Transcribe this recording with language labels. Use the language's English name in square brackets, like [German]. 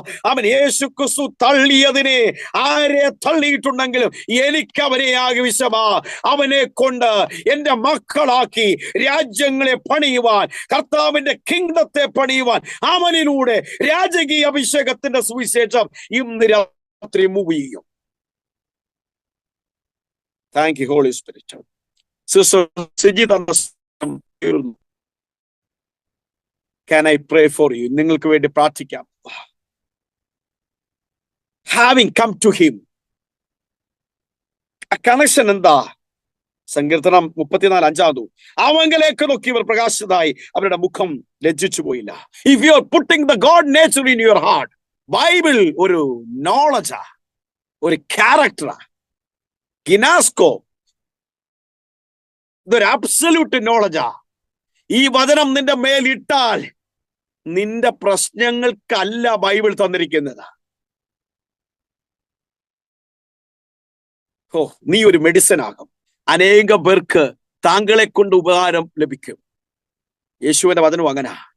[Malayalam] അവൻ യേശു ക്രിസ്തു തള്ളിയതിനെ ആരെ തള്ളിയിട്ടുണ്ടെങ്കിലും എനിക്ക് അവനെ ആവശ്യമാ. അവനെ കൊണ്ട് എന്റെ മക്കളാക്കി രാജ്യങ്ങളെ പണിയുവാൻ, കർത്താവിന്റെ കിങ്ഡത്തെ പണിയുവാൻ, അവനിലൂടെ രാജകീയ അഭിഷേകത്തിന്റെ സുവിശേഷം ഇന്ന് രാത്രി മൂവ് ചെയ്യും. [English] Thank you Holy Spirit. Sister Siji can I pray for you? [Malayalam] നിങ്ങൾക്ക് വേണ്ടി പ്രാർത്ഥിക്കാം. [English] Having come to him, [Malayalam] ആ കണക്ഷൻ എന്താ? സങ്കീർത്തനം 34:5 അവങ്കലേക്ക് നോക്കിയവർ പ്രകാശിതരായി, അവരുടെ മുഖം ലജ്ജിച്ചു പോയില്ല. [English] If you are putting the God nature in your heart, [Malayalam] Bible ഒരു നോളജാ, ഒരു ക്യാരക്ടറാ, ഗിനാസ്കോ, ഇതൊരു അബ്സല്യൂട്ട് നോളജാ. ഈ വചനം നിന്റെ മേലിട്ടാൽ നിന്റെ പ്രശ്നങ്ങൾക്കല്ല ബൈബിൾ തന്നിരിക്കുന്നത്. നീ ഒരു മെഡിസിൻ ആകും. അനേക പേർക്ക് താങ്കളെ കൊണ്ട് ഉപകാരം ലഭിക്കും. യേശുവിന്റെ വചനം അങ്ങനെ.